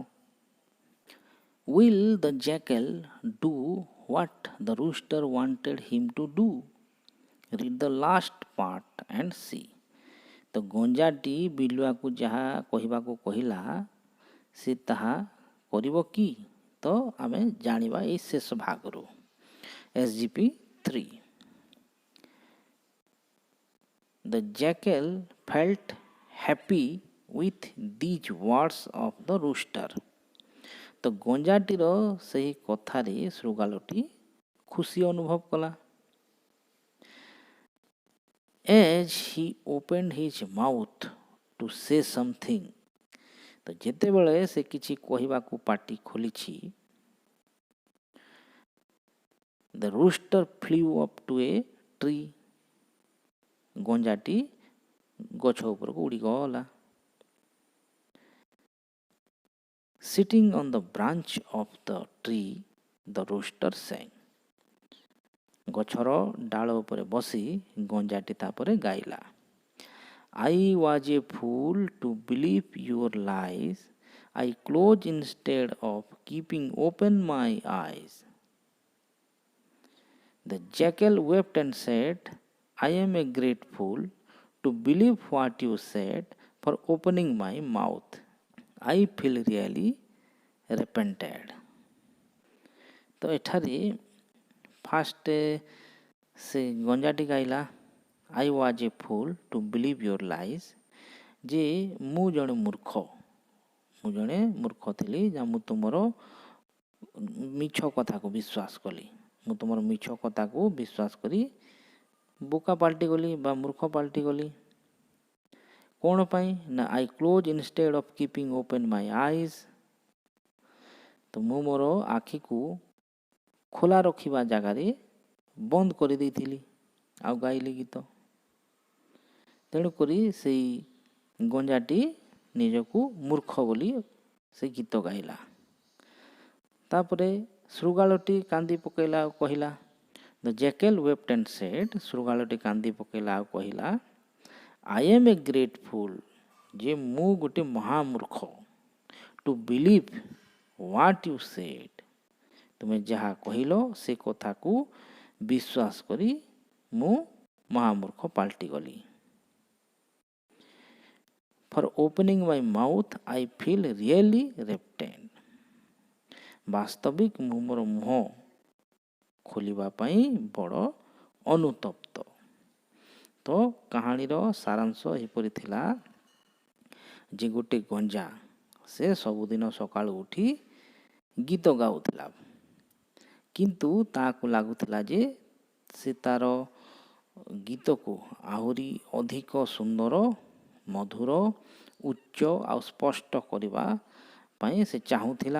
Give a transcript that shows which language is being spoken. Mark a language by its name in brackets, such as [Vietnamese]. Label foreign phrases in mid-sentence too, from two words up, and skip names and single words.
[English] Will the jackal do what the rooster wanted him to do? Read the last part and see. [Odia] ତ ଗଞ୍ଜାଟି ବିଲୁଆକୁ ଯାହା କହିବାକୁ କହିଲା ସେ ତାହା କରିବ କି? ତ ଆମେ ଜାଣିବା ଏଇ ଶେଷ ଭାଗରୁ। SGP 3. [English] The jackal felt happy with these words of the rooster. [Odia] ତ ଗଞ୍ଜାଟିର ସେହି କଥାରେ ଶୃଗାଳଟି ଖୁସି ଅନୁଭବ କଲା। [English] As he opened his mouth to say something. [Odia] ତ ଯେତେବେଳେ ସେ କିଛି କହିବାକୁ ପାଟି ଖୋଲିଛି, [English] the rooster flew up to a tree. [Odia] ଗଞ୍ଜାଟି ଗଛ ଉପରକୁ ଉଡ଼ିଗଲା। [English] Sitting on the branch of the tree, the rooster sang. [Odia] ଗଛର ଡାଳ ଉପରେ ବସି ଗଞ୍ଜାଟି ତାପରେ ଗାଇଲା। [English] I was a fool to believe your lies. I closed instead of keeping open my eyes. The jackal wept and said, I am a great fool to believe what you said for opening my mouth. I feel really repented. [Odia] ତ ଏଠାରେ ଫାଷ୍ଟ ସେ ଗଞ୍ଜାଟି ଗାଇଲା [English] I was a fool to believe your lies. [Odia] ଯେ ମୁଁ ଜଣେ ମୂର୍ଖ ଥିଲି, ମୁଁ ତୁମର ମିଛ କଥାକୁ ବିଶ୍ୱାସ କଲି। ମୁଁ ତୁମର ମିଛ କଥାକୁ ବିଶ୍ୱାସ କରି ବୋକା ପାଲଟିଗଲି ବା ମୂର୍ଖ ପାଲଟିଗଲି। କ'ଣ ପାଇଁ ନା [English] I close instead of keeping open my eyes. [Odia] ତ ମୁଁ ମୋର ଆଖିକୁ ଖୋଲା ରଖିବା ଜାଗାରେ ବନ୍ଦ କରିଦେଇଥିଲି ଆଉ ଗାଇଲି ଗୀତ। ତେଣୁକରି ସେଇ ଗଞ୍ଜାଟି ନିଜକୁ ମୂର୍ଖ ବୋଲି ସେ ଗୀତ ଗାଇଲା। ତାପରେ ଶୃଗାଳଟି କାନ୍ଦି ପକାଇଲା ଆଉ କହିଲା, [English] The jackal wept and said, [Odia] ଶୃଗାଳଟି କାନ୍ଦି ପକାଇଲା ଆଉ କହିଲା, [English] I am a great fool. [Odia] ଯେ ମୁଁ ଗୋଟେ ମହାମୂର୍ଖ। [English] To believe what you said. [Odia] ତୁମେ ଯାହା କହିଲ ସେ କଥାକୁ ବିଶ୍ୱାସ କରି ମୁଁ ମହାମୂର୍ଖ ପାଲଟିଗଲି। [English] For opening my mouth, I feel really repentant. [Odia] ବାସ୍ତବିକ ମୁଁ ମୋର ମୁହଁ ଖୋଲିବା ପାଇଁ ବଡ଼ ଅନୁତପ୍ତ। ତ କାହାଣୀର ସାରାଂଶ ଏହିପରି ଥିଲା ଯେ ଗୋଟେ ଗଞ୍ଜା ସେ ସବୁଦିନ ସକାଳୁ ଉଠି ଗୀତ ଗାଉଥିଲା, କିନ୍ତୁ ତାକୁ ଲାଗୁଥିଲା ଯେ ସେ ତାର ଗୀତକୁ ଆହୁରି ଅଧିକ ସୁନ୍ଦର, ମଧୁର, ଉଚ୍ଚ ଆଉ ସ୍ପଷ୍ଟ କରିବା ପାଇଁ ସେ ଚାହୁଁଥିଲା।